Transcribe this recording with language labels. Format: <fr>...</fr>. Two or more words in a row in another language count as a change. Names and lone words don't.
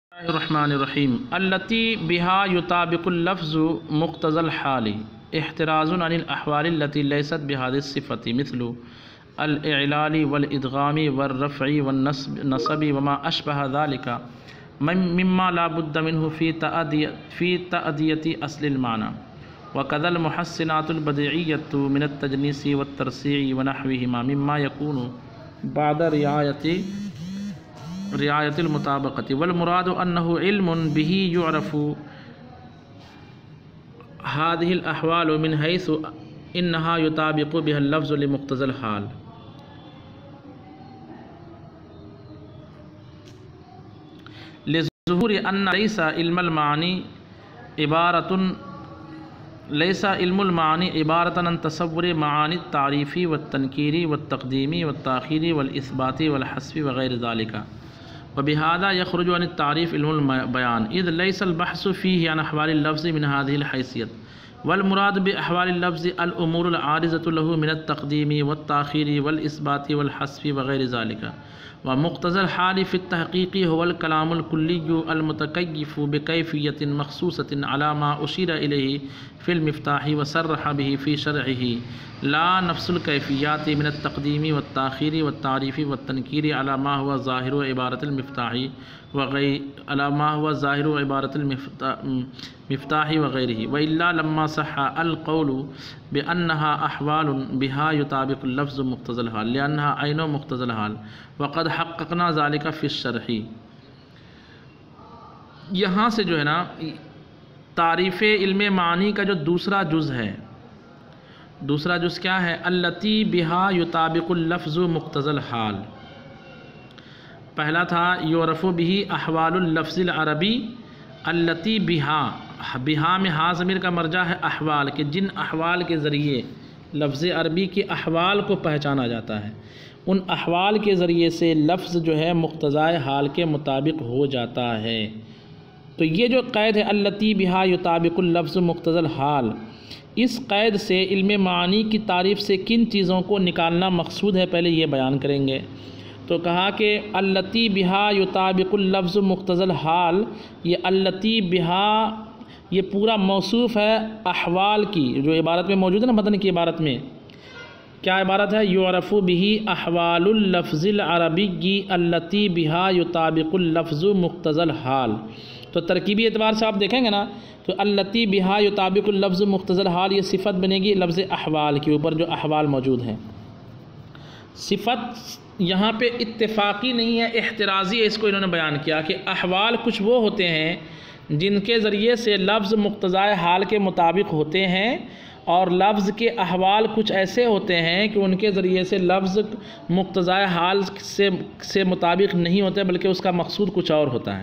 <ar>الرحمن الرحيم التي بها يطابق اللفظ مقتضى الحال احتراز عن الأحوال التي ليست بهذه الصفة مثل الإعلال والإدغام والرفع والنصب وما أشبه ذلك مما لا بد منه في تأدية أصل المعنى وكذا المحسنات البديعية من التجنيس والترصيع ونحوهما مما يكون بعد رعاية المطابقة والمراد أنه علم به يعرف هذه الأحوال من حيث إنها يطابق بها اللفظ لمقتضى الحال. لظهور أن ليس علم المعاني عبارة عن تصور معاني التعريف والتنكير والتقديم والتأخير والإثبات والحذف وغير ذلك وبهذا يخرج عن تعريف علم البيان إذ ليس البحث فيه عن أحوال اللفظ من هذه الحيثية والمراد بأحوال اللفظ الأمور العارضة له من التقديم والتأخير والإثبات والحذف وغير ذلك ومقتضى الحال في التحقيق هو الكلام الكلي المتكيف بكيفية مخصوصة على ما أشير إليه في المفتاح وصرح به في شرحه لا نفس الكيفيات من التقديم والتأخير والتعريف والتنكير على ما هو ظاهر عبارة المفتاح المفتاح وغيره وإلا لما صح القول بأنها أحوال بها يطابق اللفظ مقتضى الحال لأنها عين مقتضى الحال وقد حققنا ذلك في الشرح.</ar> <ur>یہاں سے جو ہے نا تعریف علم معانی کا جو دوسرا جز ہے، دوسرا جز کیا ہے?</ur> <ar>التي بها يطابق اللفظ مقتضى الحال.</ar> <ur>پہلا تھا</ur> <ar>يعرف به أحوال اللفظ العربي التي بها,</ar> <ur>بہا میں ہا ضمیر کا مرجع ہے احوال کے، جن احوال کے ذریعے لفظ عربی کے احوال کو پہچانا جاتا ہے، ان احوال کے ذریعے سے لفظ جو ہے مقتضائے حال کے مطابق ہو جاتا ہے. تو یہ جو قید ہے</ur> <ar>التي بها يطابق اللفظ مقتضى الحال,</ar> <ur>اس قید سے علم معانی کی تعریف سے کن چیزوں کو نکالنا مقصود ہے، پہلے یہ بیان کریں گے. تو کہا کہ</ur> <ar>التي بها يطابق اللفظ مقتضى الحال,</ar> <ur>یہ</ur> <ar>التي بها</ar> <ur>یہ پورا موصوف ہے احوال کی، جو عبارت میں موجود ہے نا، متن کی عبارت میں کیا عبارت ہے?</ur> <ar>يعرف به أحوال اللفظ العربي التي بها يطابق اللفظ مقتضى الحال.</ar> <ur>تو ترکیبی اعتبار سے آپ دیکھیں گے نا، تو</ur> <ar>التي بها يطابق اللفظ مقتضى الحال</ar> <ur>یہ صفت بنے گی لفظ احوال کے اوپر، جو احوال موجود ہیں. صفت یہاں پے اتفاقی نہیں ہے، احترازی ہے، اس کو انہوں نے بیان کیا کہ احوال کچھ وہ ہوتے ہیں جن کے ذریعے سے لفظ مقتضائے حال کے مطابق ہوتے ہیں، اور لفظ کے احوال کچھ ایسے ہوتے ہیں کہ ان کے ذریعے سے لفظ مقتضائے حال سے مطابق نہیں ہوتے، بلکہ اس کا مقصود کچھ اور ہوتا ہے.</ur>